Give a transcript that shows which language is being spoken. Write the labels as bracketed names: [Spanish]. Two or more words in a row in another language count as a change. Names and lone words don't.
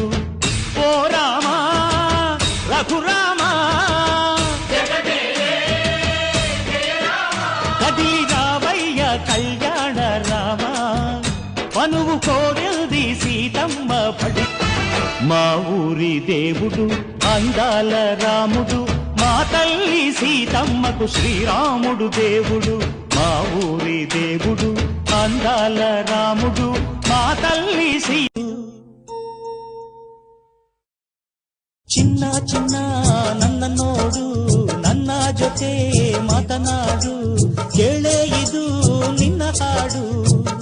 [Telugu] ఓ రామా రఘురామా కదిలి రావయ్య కళ్యాణ రామా, పనువు కోరింది సీతమ్మ పడి. మా ఊరి దేవుడు అందాల రాముడు, మా తల్లి సీతమ్మకు శ్రీరాముడు దేవుడు. మా ఊరి దేవుడు అందాల రాముడు, మా తల్లి [Kannada] ಚಿನ್ನ ಚಿನ್ನ ನನ್ನ ನೋಡು, ನನ್ನ ಜೊತೆ ಮಾತನಾಡು, ಕೇಳೇ ಇದು ನಿನ್ನ ಹಾಡು.